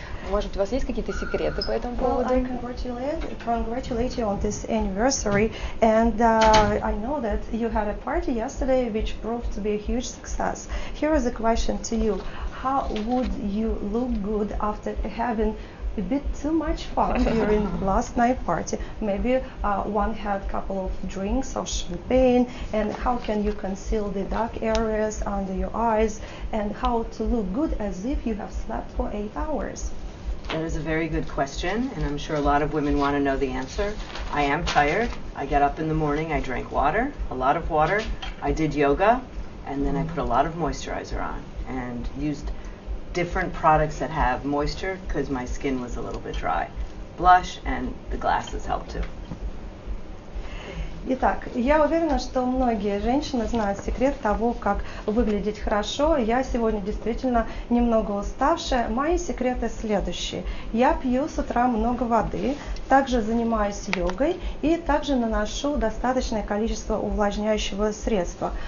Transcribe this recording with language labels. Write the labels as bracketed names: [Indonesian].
[Russian] Может быть, у вас есть какие-то секреты по этому поводу? [English] I congratulate you on this anniversary, and I know that you had a party yesterday which proved to be a huge success. Here is a question to you. How would you look good after having a bit too much fun during last night party? Maybe one had a couple of drinks of champagne, and how can you conceal the dark areas under your eyes, and how to look good as if you have slept for 8 hours? That is a very good question, and I'm sure a lot of women want to know the answer. I am tired. I get up in the morning, I drank water, a lot of water. I did yoga, and then I put a lot of moisturizer on and used different products that have moisture because my skin was a little bit dry. Blush and the glasses help too. [Russian] Итак, я уверена, что многие женщины знают секрет того, как выглядеть хорошо. Я сегодня действительно немного уставшая. Мои секреты следующие. Я пью с утра много воды, также занимаюсь йогой и также наношу достаточное количество увлажняющего средства.